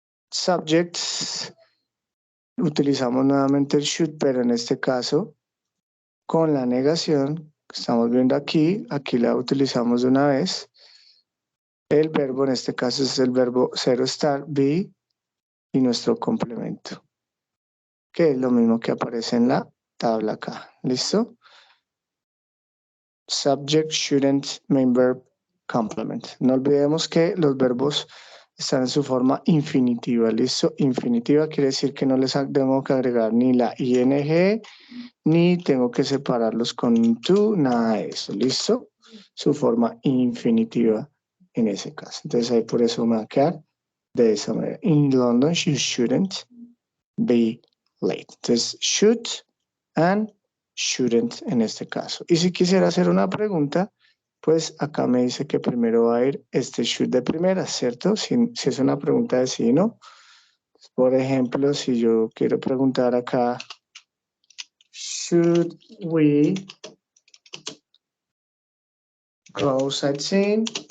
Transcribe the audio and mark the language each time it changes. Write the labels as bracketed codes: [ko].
[es] Subjects. Utilizamos nuevamente el should, pero en este caso, con la negación que estamos viendo aquí, aquí la utilizamos de una vez. El verbo, en este caso, es el verbo zero estar, be, y nuestro complemento, que es lo mismo que aparece en la tabla acá. ¿Listo? [en] Subject, shouldn't, main verb, complement. [es] No olvidemos que los verbos están en su forma infinitiva. ¿Listo? Infinitiva quiere decir que no les tengo que agregar ni la ing, ni tengo que separarlos con to, nada de eso. ¿Listo? Su forma infinitiva en ese caso. Entonces ahí por eso me va a quedar de esa manera. [en] In London, you shouldn't be late. [es] Entonces, should and shouldn't en este caso. Y si quisiera hacer una pregunta, pues acá me dice que primero va a ir este should de primera, ¿cierto? Si es una pregunta de sí y no. Por ejemplo, si yo quiero preguntar acá, [en] should we go sightseeing?